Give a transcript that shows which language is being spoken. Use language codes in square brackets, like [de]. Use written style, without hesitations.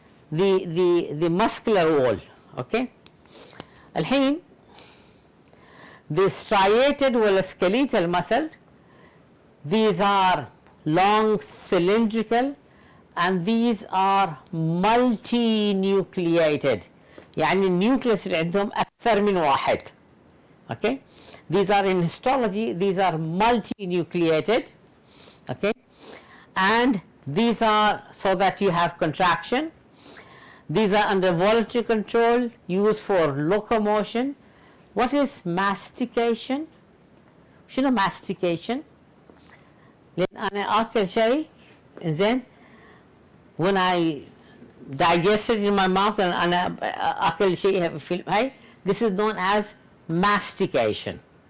[en] The muscular wall. Okay. الحين the striated or skeletal muscle, these are long cylindrical and these are multinucleated. [ar] يعني النيوكليس اللي عندهم أكثر من واحد. [en] Okay. These are in histology, these are multinucleated. Okay. And these are so that you have contraction. These are under voluntary control, used for locomotion. What is mastication? [ar] شنو [en] mastication؟ [ar] لأن أنا آكل شيء زين [en] when I digest it in my mouth and [ar] أنا آكل شيء في هاي, [en] this is known as mastication.